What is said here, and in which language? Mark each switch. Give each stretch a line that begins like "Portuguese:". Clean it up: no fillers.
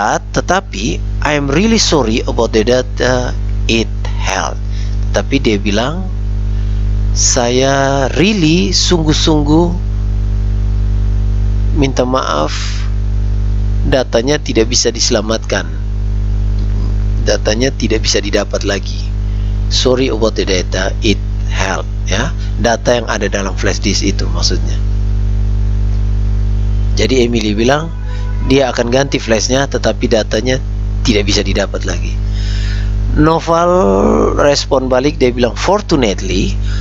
English: Tetapi I'm really sorry about the data it held.
Indonesian: Tapi dia bilang, saya really sungguh-sungguh minta maaf, datanya tidak bisa diselamatkan. Datanya tidak bisa didapat lagi.
English: Sorry about the data it held,
Indonesian: ya. Data yang ada dalam flash disk itu maksudnya. Jadi Emily bilang dia akan ganti flashnya, tetapi datanya tidak bisa didapat lagi. Noval respon balik, dia bilang fortunately.